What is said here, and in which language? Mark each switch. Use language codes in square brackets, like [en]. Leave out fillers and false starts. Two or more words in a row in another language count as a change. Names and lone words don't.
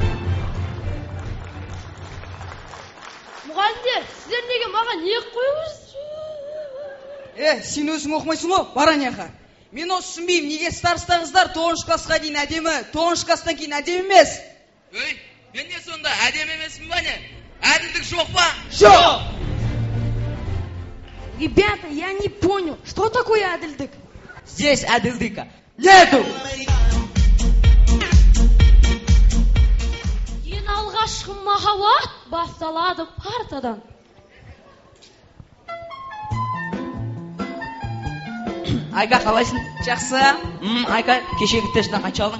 [kk] Мұғалімдер, сіздер неге маған ек қойыңыз? Сен өзің оқымайсың ғой, бар аняға. Мен осы түсінбеймін, неге староста қыздар 9-ші классқа дейін әдемі, 9-ші класстан кейін әдемі емес? Өй, мен не сонда әдем емеспін ба не? Әділдік жоқ па? Жоқ! [ru] Ребята, я не понял, что такое әділдік? Здесь әділдіка нету! [kk] Ең алғашқы махаббат басталады партадан. Айка, қалайсың? Жақсы. Айка, кешегі тестен қанша алдың?